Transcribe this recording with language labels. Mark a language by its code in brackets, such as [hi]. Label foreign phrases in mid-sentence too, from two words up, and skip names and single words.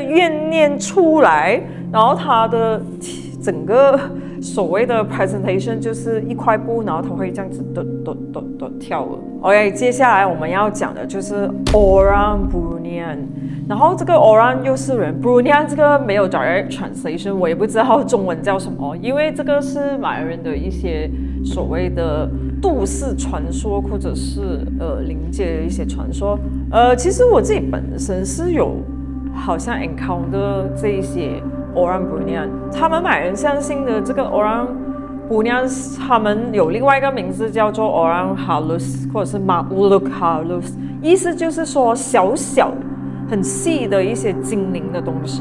[zh] 怨念出來，然後他的整個所謂的 presentation 就是一塊布，然後他會這樣子跳了。OK， 接下來我們要講的就是 Orang Bruneian， 然後這個 Orang 又是人 ，Bruneian 這個沒有 [en] direct translation， [zh] 我也不知道中文叫什麼，因為這個是馬來人的一些所謂的都市傳說，或者是靈界的一些傳說。其實我自己本身是有好像 encounter 這一些 Orang Bruneian， 他們馬來人相信的這個 Orang Bruneian， 他們有另外一個名字叫做 Orang Halus， 或者是 Makhluk Halus， 意思就是說小小很細的一些精靈的東西。